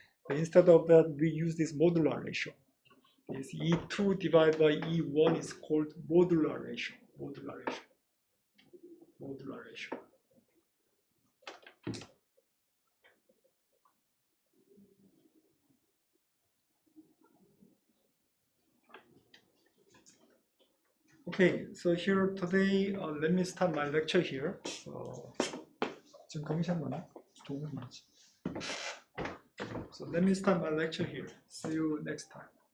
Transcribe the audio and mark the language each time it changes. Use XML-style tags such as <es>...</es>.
<en>But instead of that, we use this modular ratio. This E2 divided by E1 is called modular ratio. Modular ratio. Modular ratio. Okay, so here today, let me start my lecture here.</en> <ko>So, 지금 강의시간 많아? 좋은 거 많지.</ko> <en>So let me start my lecture here. See you next time.</en>